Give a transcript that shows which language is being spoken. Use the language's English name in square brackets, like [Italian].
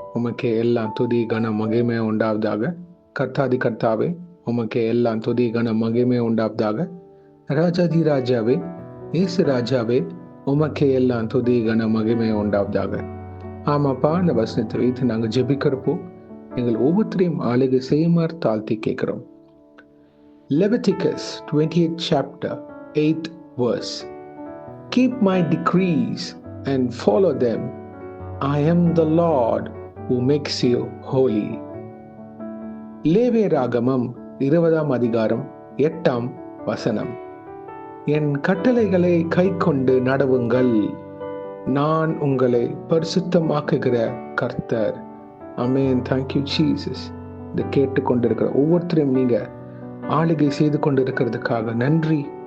[Tamil] உமக்கே எல்லாம் துதி கன மகிமை உண்டாவதாக. கர்த்தாதி கர்த்தாவே, உமக்கே எல்லாம் துதி கன மகிமை உண்டாவதாக. ராஜாதி ராஜாவே, இயேசு ராஜாவே, உமக்கே எல்லாம் துதி கன மகிமை உண்டாவதாக. ஆமாப்பா, இந்த வசனத்தை வைத்து நாங்கள் ஜெபிக்கிறப்போ எங்கள் ஒவ்வொருத்தரையும் ஆளுகை செய்யுமாறு தாழ்த்தி கேட்கிறோம். [English] Leviticus 28th chapter 8th verse. Keep my decrees and follow them. I am the Lord who makes you holy. [Tamil] லேவியராகமம் 20ஆம் அதிகாரம் 8ஆம் வசனம். என் கட்டளைகளை கைக்கொண்டு நடவுங்கள், நான் உங்களை பரிசுத்தமாக்குகிற கர்த்தர். ஆமென். Thank you Jesus. இதை கேட்டுக்கொண்டிருக்கிற ஒவ்வொருத்தரையும் நீங்க ஆளுகை செய்து கொண்டிருக்கிறதுக்காக நன்றி.